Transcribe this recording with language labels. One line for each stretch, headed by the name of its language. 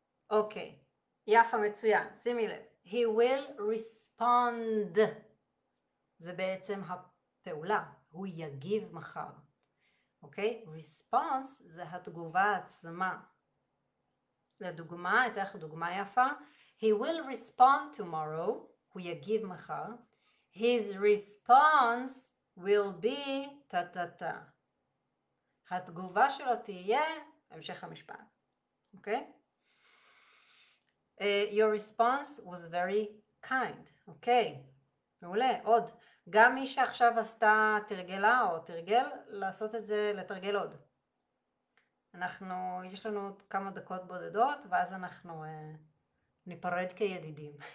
Hebrew: אוקיי, יפה, מצוין. שימי לב.
English: He will respond.
Hebrew: זה בעצם הפעולה. הוא יגיב מחר. אוקיי? Response זה התגובה עצמה. לדוגמה, אתן לך דוגמה יפה.
English: He will respond tomorrow.
Hebrew: הוא יגיב מחר.
English: his response will be ta ta ta.
Hebrew: התגובה שלו תהיה המשך המשפט, אוקיי?
English: Your response was very kind,
Hebrew: אוקיי, מעולה, עוד. גם מי שעכשיו עשתה תרגלה או תרגל, לעשות את זה, לתרגל עוד. יש לנו כמה דקות בודדות, ואז אנחנו ניפרד כידידים.